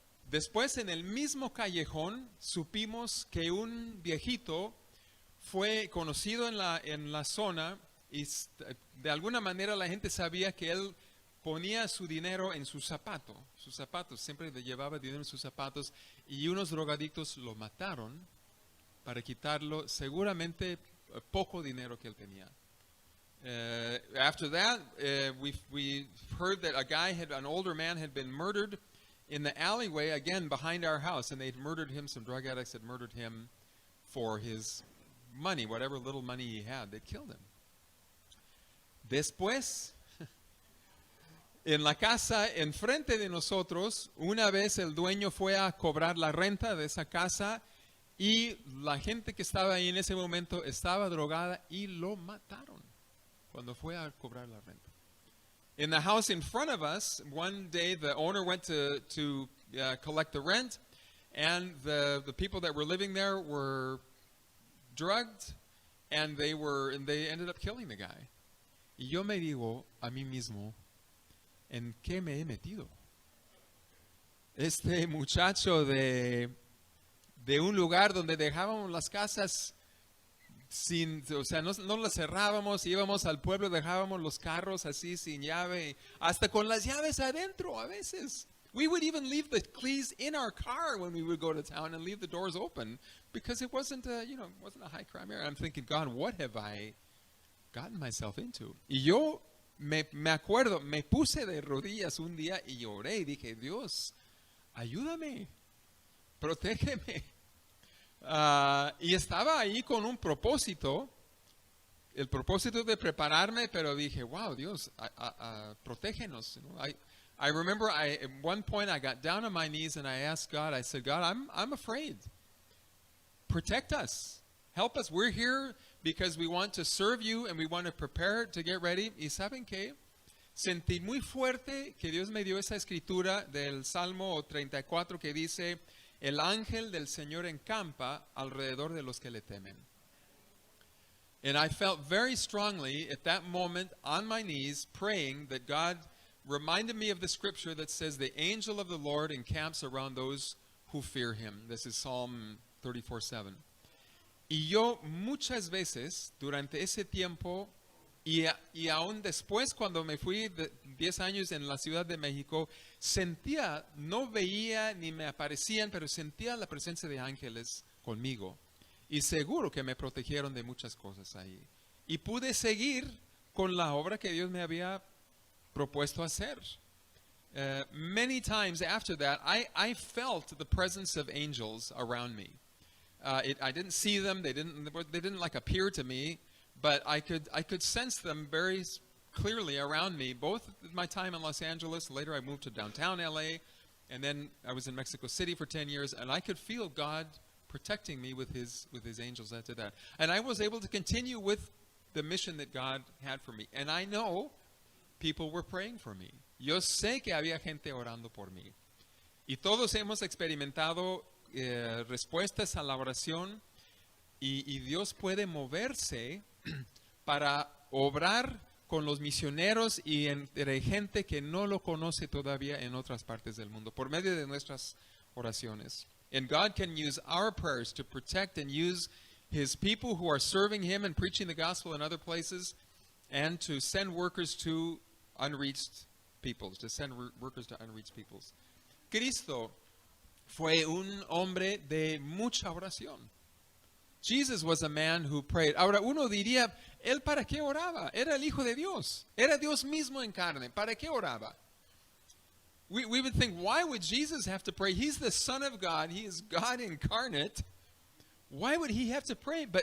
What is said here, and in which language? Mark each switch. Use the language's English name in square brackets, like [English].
[Spanish] Después, en el mismo callejón, supimos que un viejito fue conocido en la zona y de alguna manera la gente sabía que él ponía su dinero en sus zapatos, siempre llevaba dinero en sus zapatos, y unos drogadictos lo mataron para quitarlo seguramente poco dinero que él tenía. [English] After that, we heard that an older man had been murdered in the alleyway, again behind our house, and they'd murdered him. Some drug addicts had murdered him for his money, whatever little money he had. They'd killed him. [Spanish] Después, En la casa enfrente de nosotros, una vez el dueño fue a cobrar la renta de esa casa y la gente que estaba ahí en ese momento estaba drogada y lo mataron cuando fue a cobrar la renta. [English] In the house in front of us, one day the owner went to collect the rent, and the people that were living there were drugged, and they ended up killing the guy. [Spanish] Y yo me digo a mí mismo, ¿en qué me he metido? Este muchacho de un lugar donde dejábamos las casas o sea, no las cerrábamos, íbamos al pueblo, dejábamos los carros así sin llave, hasta con las llaves adentro a veces. [English] We would even leave the keys in our car when we would go to town and leave the doors open because it wasn't a high crime area. I'm thinking, God, what have I gotten myself into? [Spanish] Y yo me acuerdo, me puse de rodillas un día y lloré y dije, Dios, ayúdame, protégeme. Y estaba ahí con un propósito, el propósito de prepararme, pero dije, wow, Dios, protégenos. [English] I remember at one point I got down on my knees and I asked God, I said, God, I'm afraid. Protect us. Help us. We're here because we want to serve you and we want to prepare to get ready. [Spanish] ¿Y saben qué? Sentí muy fuerte que Dios me dio esa escritura del Salmo 34 que dice, el ángel del Señor encampa alrededor de los que le temen. [English] And I felt very strongly at that moment on my knees praying that God reminded me of the scripture that says the angel of the Lord encamps around those who fear him. This is Psalm 34:7. [Spanish] Y yo muchas veces durante ese tiempo y aún después cuando me fui 10 años en la Ciudad de México, sentía, no veía ni me aparecían, pero sentía la presencia de ángeles conmigo. Y seguro que me protegieron de muchas cosas ahí. Y pude seguir con la obra que Dios me había propuesto hacer. [English] Many times after that, I felt the presence of angels around me. I didn't see them; they didn't like appear to me, but I could sense them very clearly around me. Both my time in Los Angeles, later I moved to downtown LA, and then I was in Mexico City for 10 years, and I could feel God protecting me with his angels after that. And I was able to continue with the mission that God had for me. And I know people were praying for me. [Spanish] Yo sé que había gente orando por mí. Y todos hemos experimentado respuestas a la oración y Dios puede moverse para obrar con los misioneros y entre gente que no lo conoce todavía en otras partes del mundo por medio de nuestras oraciones. [English] And God can use our prayers to protect and use his people who are serving him and preaching the gospel in other places and to send workers to unreached peoples, to send workers to unreached peoples. [Spanish] Cristo fue un hombre de mucha oración. [English] Jesus was a man who prayed. [Spanish] Ahora uno diría, ¿él para qué oraba? Era el Hijo de Dios. Era Dios mismo en carne. ¿Para qué oraba? [English] We would think, why would Jesus have to pray? He's the Son of God. He is God incarnate. Why would he have to pray?